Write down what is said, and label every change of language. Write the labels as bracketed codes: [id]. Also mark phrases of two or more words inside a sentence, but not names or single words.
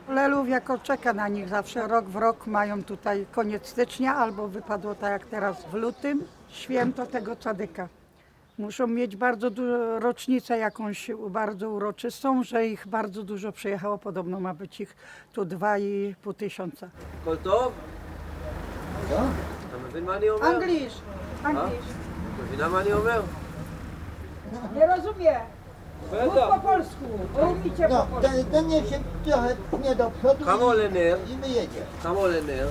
[pl] Lelów jako czeka na nich zawsze, rok w rok mają tutaj koniec stycznia, albo wypadło tak jak teraz w lutym, święto tego cadyka. Muszą mieć bardzo dużo rocznicę jakąś bardzo uroczystą, że ich bardzo dużo przyjechało, podobno ma być ich tu 2500. [he] הכל טוב? אתה מבין מה אני אומר? [en] Anglisz, Anglisz. [he] מבינה מה אני אומר? [pl] Nie rozumiem. Mów po polsku, umicie po No, polsku. ten niech się trochę nie do przodu [he] כמה עולה נר? [pl] i wyjedzie. [he] כמה עולה נר?